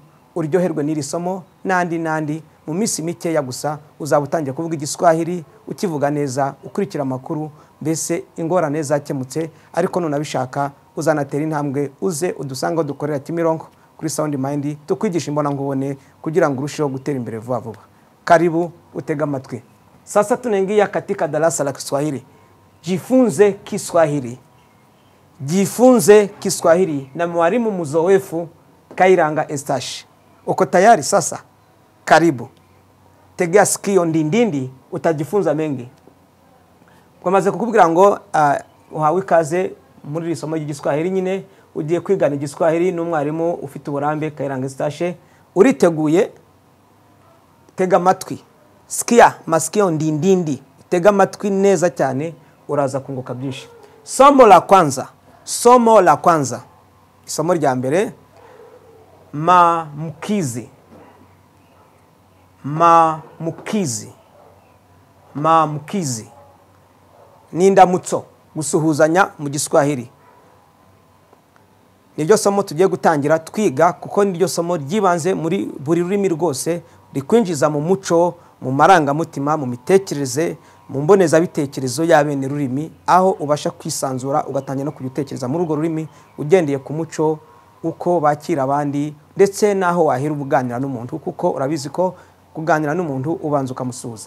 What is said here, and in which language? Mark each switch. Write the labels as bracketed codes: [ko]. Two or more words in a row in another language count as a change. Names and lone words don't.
[rw] Uryoherwe n'iri somo nandi mu minsi mikeya gusa uzaba utangiye kuvuga igiswahili, ukivuga neza, ukurikira amakuru, mbese ingorane zakemutse. Ariko nunabishaka uzanatera intambwe uze udusanga dukorera Kimironko kuri Sound Mind, tukwigisha imbona nkubone kugira ngo urusheho gutera imbere vuba vuba. Karibu utega amatwi. [sw] Sasa tunaingia katika darasa la Kiswahili. Jifunze Kiswahili. Jifunze Kiswahili na mwalimu mzoefu Kayiranga Eustache. Uko tayari sasa? Karibu. Tegea sikio ndindindi, utajifunza mengi. [rw] Kwamaze kukubwira ngo uhawe ikaze muri isomo ry'igiswahili nyine, ugiye kwigana igiswahili n'umwarimu ufite uburambe Kayiranga Eustache. Uriteguye? Tega amatwi. [sw] Sikia masikio ndindindi. [rw] Tega amatwi neza cyane, uraza kunguka byinshi. [sw] Somo la kwanza. Somo la kwanza. [rw] Isomo rya mbere, maamkizi. [sw] Maamkizi. [rw] Maamkizi ni indamutso, gusuhuzanya mu giswahili. Niryo somo tugiye gutangira twiga, kuko niryo somo ryibanze muri buri rurimi rwose, rikwinjiza mu muco, mu marangamutima, mu mitekerereze, mu mboneza bitekerezo y'abene rurimi, aho ubasha kwisanzura ugatangira no kugutekereza muri urwo rurimi ugendeye ku muco, uko bakira abandi, ndetse naho wahera ubuganira n'umuntu, kuko urabizi ko kuganira n'umuntu ubanza ukamusuhuza.